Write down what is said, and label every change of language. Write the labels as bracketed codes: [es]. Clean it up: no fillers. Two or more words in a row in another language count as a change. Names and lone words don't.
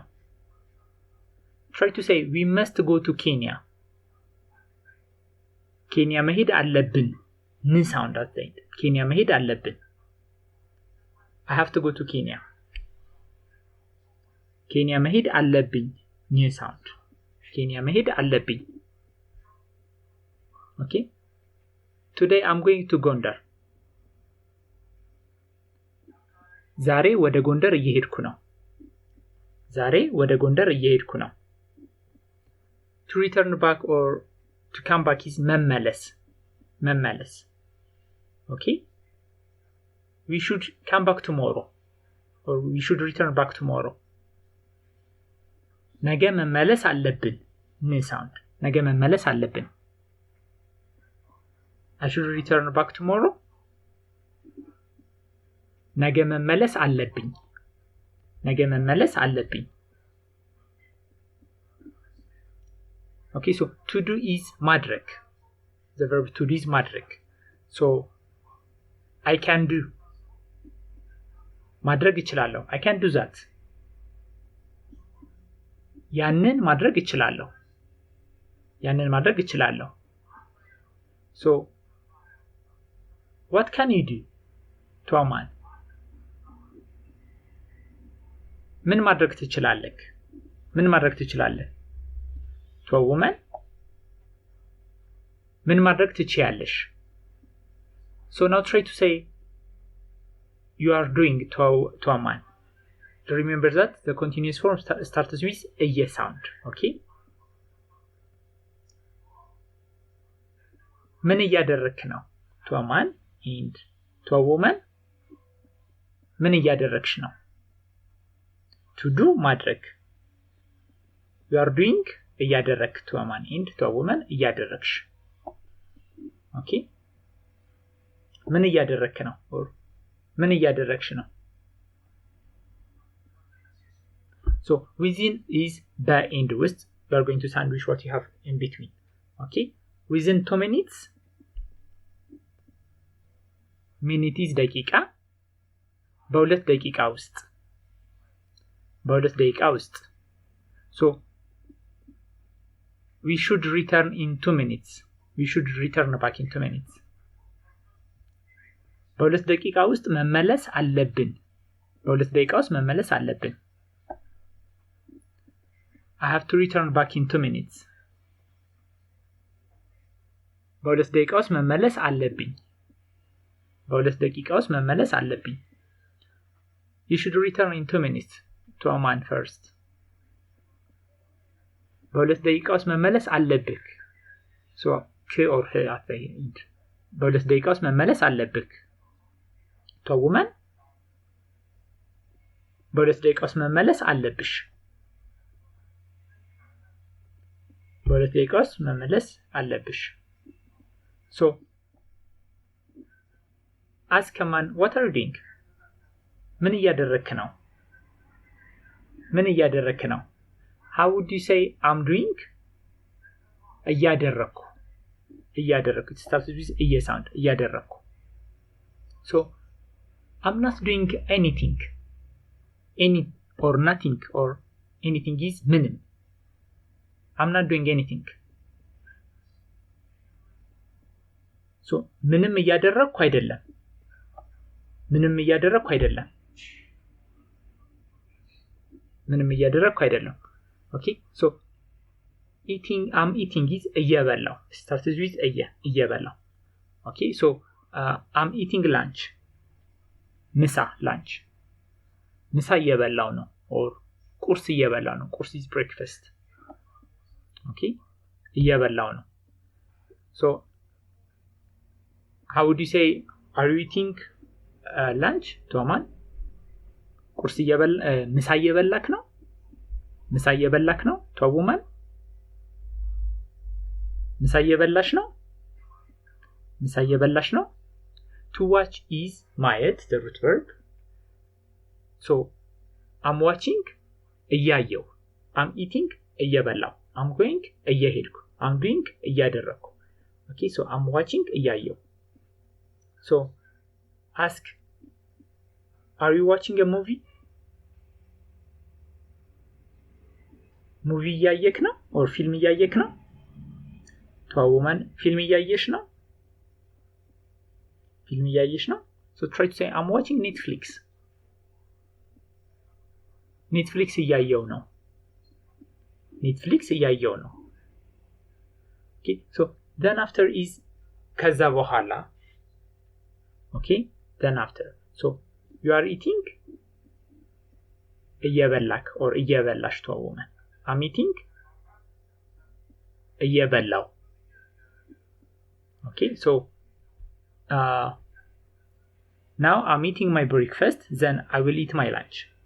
[en] Try to say we must go to Kenya. [am] ኬንያ መሄድ አለብን. [en] ን sound at the end. [am] ኬንያ መሄድ አለብን. [en] I have to go to Kenya. [am] ኬንያ መሄድ አለብኝ. [en] ን sound. [am] ኬንያ መሄድ አለብኝ. [en] Okay, today I'm going to Gondar. [am] ዛሬ ወደ ጎንደር እየሄድኩ ነው. ዛሬ ወደ ጎንደር እየሄድኩ ነው. [en] To return back or to come back is መመለስ. [am] መመለስ. [en] Okay, we should come back tomorrow or we should return back tomorrow. [am] ነገ መመለስ አለብን. [en] ን sound. [am] ነገ መመለስ አለብን. [en] I should return back tomorrow. [am] ነገ መመለስ አለብኝ. ነገ መመለስ አለብኝ. [en] Okay, so to do is ማድረግ. The verb to do is ማድረግ. So I can do. [am] ማድረግ እችላለሁ. [en] I can do that. [am] ያንን ማድረግ እችላለሁ. ያንን ማድረግ እችላለሁ. [en] So what can you do to a man? [am] ምን ማድረግ ትችላለህ? ምን ማድረግ ትችላለህ? [en] To a woman? [am] ምን ማድረግ ትችያለሽ? [en] So now try to say you are doing to a man. Remember that the continuous form starts with a yes sound. [am] Okay? ምን እያደረክ ነው? [en] To a man and to a woman. [am] ምን እያደረክሽ ነው? [en] To do ማድረግ. You are doing እያደረክ to a man and to a woman እያደረክሽ. [am] Okay? ምን እያደረክ ነው? or ምን እያደረክሽ ነው? [en] So within is the and ውስጥ you are going to sandwich what you have in between. Okay? Within 2 minutes. Minute is ደቂቃ. [am] በሁለት ደቂቃ ውስጥ. በሁለት ደቂቃ ውስጥ. [en] So we should return in 2 minutes. We should return back in 2 minutes. [am] በሁለት ደቂቃ ውስጥ መመለስ አለብን. በሁለት ደቂቃ ውስጥ መመለስ አለብን. [en] I have to return back in 2 minutes. [am] በሁለት ደቂቃ ውስጥ መመለስ አለብኝ. በሁለት ደቂቃ ውስጥ መመለስ አለብኝ. [en] You should return in 2 minutes to a man first. [am] በሁለት ደቂቃ ውስጥ መመለስ አለብህ. [en] So k or he at the end. [am] በሁለት ደቂቃ ውስጥ መመለስ አለብህ. [en] To a woman. [am] በሁለት ደቂቃ ውስጥ መመለስ አለብሽ. በሁለት ደቂቃ ውስጥ መመለስ አለብሽ. [en] So ask a man what are you doing? [am] ምን እያደረክ ነው? ምን እያደረክ ነው? [en] How would you say I'm doing? [am] እያደረኩ. እያደረኩ. [en] It starts with a sound. እያደረኩ. So I'm not doing anything. Any or nothing or anything is ምንም. I'm not doing anything. So [am] ምንም እያደረኩ አይደለም. ምንም እያደረኩ አይደለም. ምንም እያደረኩ አይደለም. [en] Okay? So I'm eating is እየበላው. Starts with እየበላው. Okay? So I'm eating lunch. [am] ምሳ lunch. ምሳ እየበላው ነው or ቁርስ እየበላው ነው. [en] ቁርስ is breakfast. [am] Okay? እየበላው ነው. [en] So how would you say are you eating lunch to a man? [am] ቁርስ ምሳ እየበላክ ነው? ምሳ እየበላክ ነው? [en] to a woman? [am] ምሳ እየበላሽ ነው? ምሳ እየበላሽ ነው? [en] To watch is ማየት, the root verb. So I'm watching እያየው. I'm eating እየበላው. I'm going እየሄድኩ. I'm doing እያደረኩ. Okay, so I'm watching እያየው. So ask, are you watching a movie? [am] Movie እያየክ ነው? or film እያየክ ነው? [en] To a woman, film [am] እያየሽ ነው? film እያየሽ ነው? [en] So try to say I'm watching Netflix. [am] Netflix እያየው ነው. Netflix እያየው ነው. [en] Okay, so then after is [am] ከዛ በኋላ. [en] Okay, then after. So you are eating እየበላክ or እየበላሽ to a woman. I'm eating እየበላው. Okay, so now I'm eating my breakfast, then I will eat my lunch.